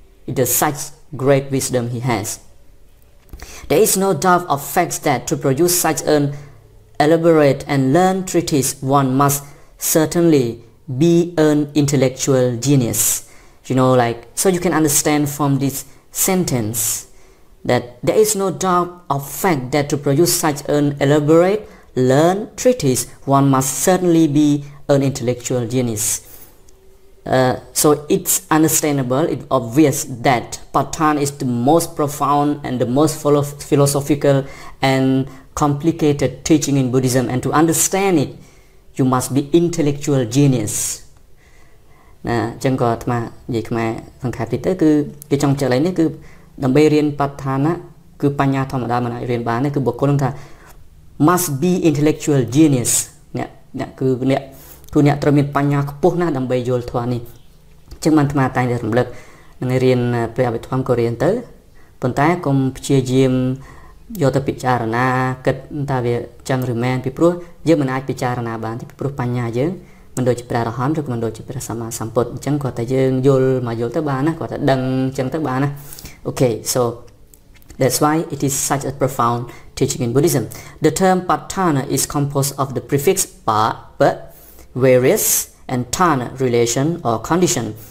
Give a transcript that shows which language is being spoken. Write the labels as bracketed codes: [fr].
[en] It is such great wisdom he has. There is no doubt of facts that to produce such an elaborate and learned treatise, one must certainly be an intellectual genius. You know, like, so you can understand from this sentence that there is no doubt of fact that to produce such an elaborate, learned treatise, one must certainly be an intellectual genius. So it's understandable, it's obvious that Patthana is the most profound and the most philosophical and complicated teaching in Buddhism, and to understand it you must be intellectual genius [km] ណាចឹងក៏អាត្មានិយាយខ្មែរសង្ខេបតិចទៅគឺគេចង់ចែកឡើងនេះគឺដើម្បីរៀនបឋានៈគឺបញ្ញាធម្មតាមិនអាចរៀនបានទេគឺបុគ្គលនឹងថា [en] must be intellectual genius [km] អ្នកគឺ អ្នកត្រូវមានបញ្ញាខ្ពស់ណាស់ដើម្បីយល់ធម៌នេះចឹងបានអាត្មាតែងតែរំលឹកនឹងរៀនព្រះអភិធម្មក៏រៀនទៅប៉ុន្តែកុំព្យាយាមយកទៅពិចារណាគិតថាវាចឹងឬមែនពីព្រោះយើងមិនអាចពិចារណាបានទេពីព្រោះបញ្ញាយើងមិនដូចជាព្រះអរហន្តឬក៏មិនដូចជាព្រះសម្មាសម្ពុទ្ធអញ្ចឹងគាត់តែយើងយល់មកយល់ទៅបានណាគាត់តែដឹងអញ្ចឹងទៅបានណា [en] Okay, so that's why it is such a profound teaching in Buddhism. The term Patthana is composed of the prefix pa, but, various, and thana, relation or condition.